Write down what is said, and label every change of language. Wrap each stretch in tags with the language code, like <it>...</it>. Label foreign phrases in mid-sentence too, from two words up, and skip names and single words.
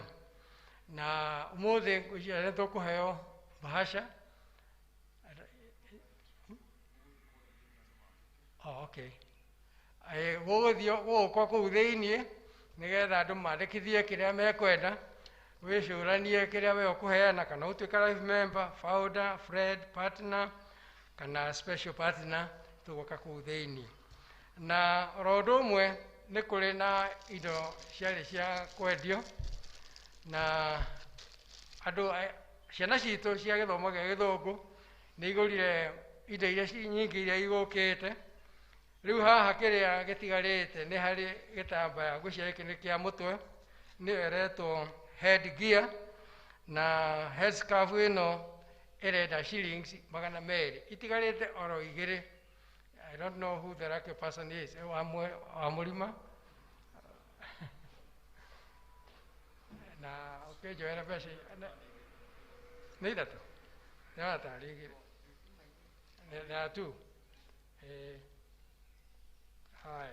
<ki>Na ũmũthĩ nĩ tũkũheo bahasha. Okay. Gũgũkwo kũu thĩinĩ nĩgetha andũ mandĩkithie kĩrĩa mekwenda, wĩcũranie kĩrĩa we ũkũheana, kana ũtuĩka</ki> <en>life member, founder, friend, partner</en> <ki>kana</ki> <en>special partner,</en> <ki>tũgũka kũu thĩinĩ. Na oro ũndũ ũmwe nĩ kũrĩ na indo ciarĩ cia kwendio, na andũ ciana citũ cia gĩthomo gĩa Gĩthũngũ nĩ igũrire indo iria nyingĩ iria igũkĩte. Rĩu haha kĩrĩa gĩtigarĩte nĩ harĩ gĩtambaya ngwĩciria gĩkĩ nĩ kĩa mũtwe, nĩyo ĩretwo</ki> <en>head gear,</en> <ki>na</ki> <en>head scarf</en> <ki>ĩno ĩrenda shillings 200. Itigarĩte oro igĩrĩ.</ki> <en>I don't know who the lucky person is.</en> <ki>Wa mũrima. Na ũkĩnjoera mbeca nĩ ithatũ. Nĩ tarĩ igĩrĩ. Nĩ tu. Haya.</ki>